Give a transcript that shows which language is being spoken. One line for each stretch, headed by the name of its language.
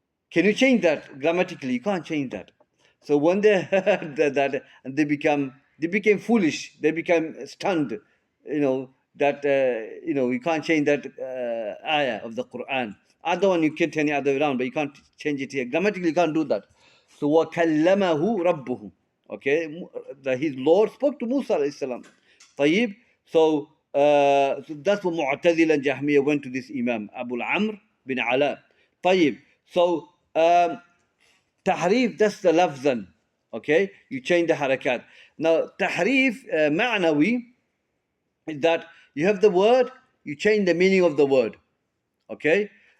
English: Can you change that grammatically? You can't change that. So when they heard that, and they became foolish. They became stunned. That you can't change that ayah of the Quran. Other one you can turn it other way around, but you can't change it here. Grammatically, you can't do that.
Arabic: So وَكَلَّمَهُ رَبُّهُ.
English: Okay, his Lord spoke to Musa alayhi salam.
Arabic: طيب.
English: So that's what Mu'tazila and Jahmiyyah went to this Imam Abu Amr bin Ala.
Arabic: طيب.
English: So tahrif, that's the lafzan. Okay, you change the harakat. Now tahrif ma'nawi is that you have the word, you change the meaning of the word. Okay.